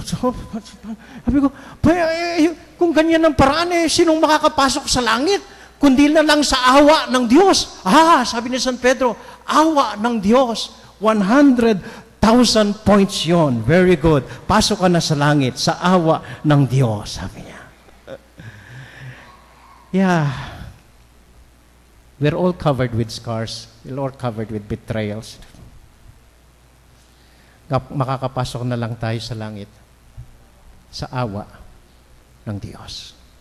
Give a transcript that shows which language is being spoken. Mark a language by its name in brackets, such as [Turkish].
[Filipino] Sabi ko, kung ganyan ang paraan, sinong makakapasok sa langit? Kundi na lang sa awa ng Diyos. Sabi ni San Pedro, awa ng Diyos. 100,000 points yon. [English] Very good. [Filipino] Pasok ka na sa langit, sa awa ng Diyos, sabi niya. [English] Yeah. We're all covered with scars. We're all covered with betrayals. [Filipino] Makakapasok na lang tayo sa langit sa awa ng Diyos.